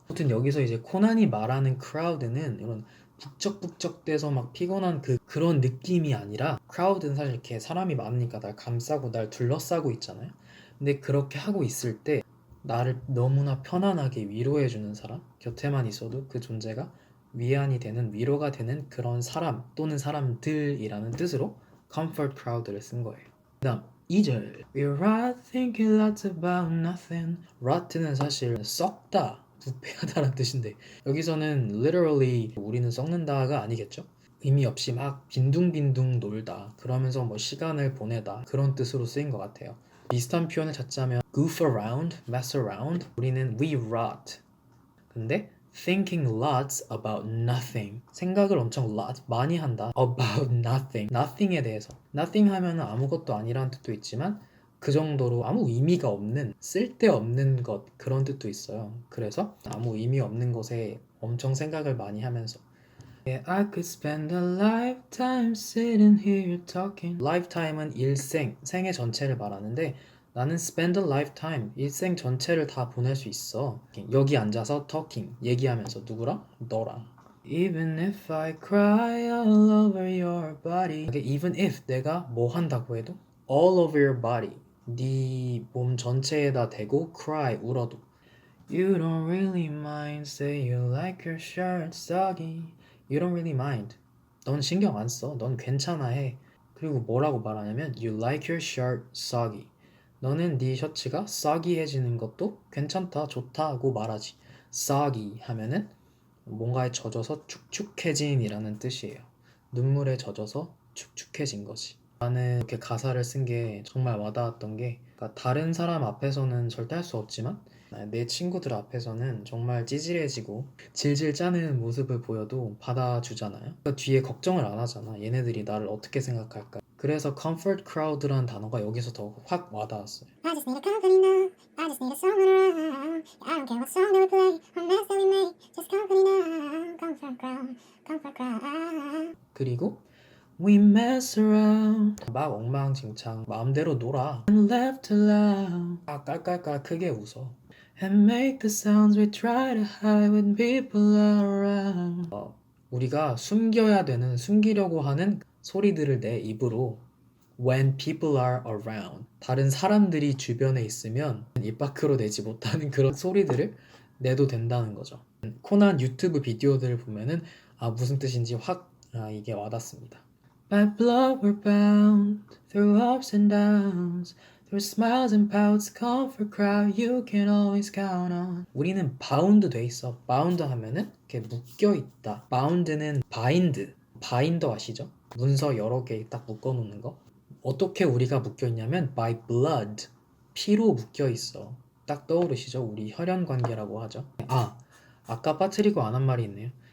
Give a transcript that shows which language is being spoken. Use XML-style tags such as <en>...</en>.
<ko>아무튼 여기서 이제 코난이 말하는 crowd는 이런 북적북적대서 막 피곤한 그런 느낌이 아니라 crowd는 사실 이렇게 사람이 많으니까 날 감싸고 날 둘러싸고 있잖아요. 근데 그렇게 하고 있을 때 나를 너무나 편안하게 위로해주는 사람, 곁에만 있어도 그 존재가 위안이 되는 위로가 되는 그런 사람 또는 사람들이라는 뜻으로 comfort crowd를 쓴 거예요. 그 다음 2절</ko> <en>We rot thinking lots about nothing.</en> <ko>rot는 사실 썩다, 부패하다라는 뜻인데 여기서는 literally 우리는 썩는다가 아니겠죠? 의미 없이 막 빈둥빈둥 놀다 그러면서 뭐 시간을 보내다 그런 뜻으로 쓰인 것 같아요. 비슷한 표현을 찾자면</ko> <en>goof around, mess around. 우리는 we rot. 근데 thinking lots about nothing.</en> <ko>생각을 엄청 lot 많이 한다. about nothing. nothing에 대해서. nothing 하면 아무것도 아니라는 뜻도 있지만 그 정도로 아무 의미가 없는, 쓸데없는 것 그런 뜻도 있어요. 그래서 아무 의미 없는 것에 엄청 생각을 많이 하면서</ko> <en>Yeah, I could spend a lifetime sitting here talking.</en> <ko>lifetime은 일생, 생애 전체를 말하는데 나는 spend a lifetime, 일생 전체를 다 보낼 수 있어. 여기 앉아서 talking, 얘기하면서 누구랑? 너랑.</ko> <en>Even if I cry all over your body. Even if</en> <ko>내가 뭐 한다고 해도</ko> <en>all over your body,</en> <ko>네 몸 전체에다 대고</ko> <en>cry,</en> <ko>울어도</ko> <en>You don't really mind, say you like your shirt soggy. You don't really mind.</en> <ko>넌 신경 안 써. 넌 괜찮아 해. 그리고 뭐라고 말하냐면</ko> <en>You like your shirt soggy.</en> <ko>너는 네 셔츠가 soggy해지는 것도 괜찮다, 좋다고 말하지. soggy 하면은 뭔가에 젖어서 축축해진이라는 뜻이에요. 눈물에 젖어서 축축해진 거지. 나는 이렇게 가사를 쓴 게 정말 와닿았던 게 그러니까 다른 사람 앞에서는 절대 할 수 없지만 내 친구들 앞에서는 정말 찌질해지고 질질 짜는 모습을 보여도 받아주잖아요. 그러니까 뒤에 걱정을 안 하잖아. 얘네들이 나를 어떻게 생각할까. 그래서 comfort crowd라는 단어가 여기서 더 확 와닿았어요.</ko> <en>I just need a company now. I just need a someone around. I don't care what song that we play or mess that we make. Just company now. Comfort crowd. Comfort crowd. 그리고 We mess around</en> <ko>막 엉망진창 마음대로 놀아</ko> <en>And laugh aloud</en> <ko>깔깔깔 크게 웃어</ko> <en>And make the sounds we try to hide when people are around</en> <ko>우리가 숨겨야 되는 숨기려고 하는 소리들을 내 입으로</ko> <en>When people are around</en> <ko>다른 사람들이 주변에 있으면 입 밖으로 내지 못하는 그런 소리들을 내도 된다는 거죠. 코난 유튜브 비디오들을 보면은 무슨 뜻인지 확 이게 와닿습니다.</ko> <en>By blood we're bound through ups and downs through smiles and pouts comfort crowd you can always count on</en> <ko>우리는 bound 돼 있어. bound 하면은 이렇게 묶여 있다. bound는 바인더 아시죠? 문서 여러 개 딱 묶어 놓는 거. 어떻게 우리가 묶여 있냐면 by blood 피로 묶여 있어. 딱 떠오르시죠? 우리 혈연 관계라고 하죠. 아까 빠뜨리고 안 한 말이 있네요.</ko>